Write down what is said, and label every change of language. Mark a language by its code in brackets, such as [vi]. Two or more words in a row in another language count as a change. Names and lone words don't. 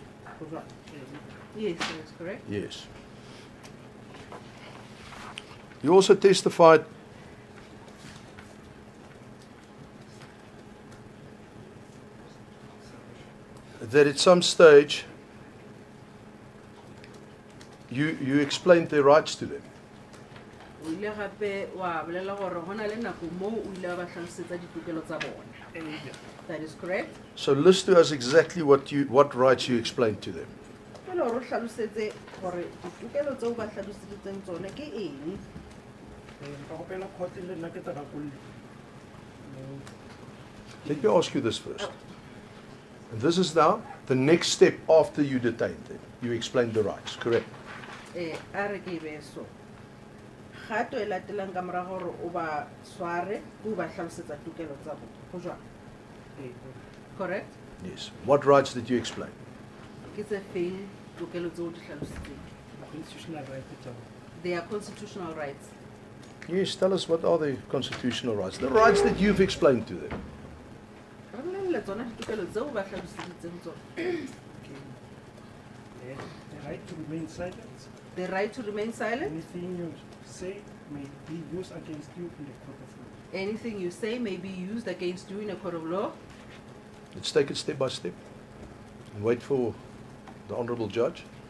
[nso] Go jwa? [en] Yes, that's correct. Yes. You also testified that at some stage you explained their rights to them. [nso] O ile gape wa bolela gore ho na le nako mo o ile ba tlhalosetsa ditokelo tsa bona. [en] That is correct. So list to us exactly what rights you explained to them. [nso] Pele o hlalosetse gore ditokelo tseo ba tlhalositseng tsone ke eng. [en] Let me ask you this first. And this is now the next step after you detained them. You explained the rights, correct? [nso] A re ke be so. Gato e latelang ka mora gore o ba sware o ba tlhalosetsa tokelo tsa bona. Go jwa? [en] Correct? Yes. What rights did you explain? [nso] Ke tse feng tokelo tseo di hlalositseng? [en] They are constitutional rights. Yes, tell us what are the constitutional rights? The rights that you've explained to them. [nso] Re bolella tsona ditokelo tseo ba hlalositseng tsone. [en] The right to remain silent. The right to remain silent. Anything you say may be used against you in the court of law. Anything you say may be used against you in a court of law. Let's take it step by step and wait for the Honourable Judge.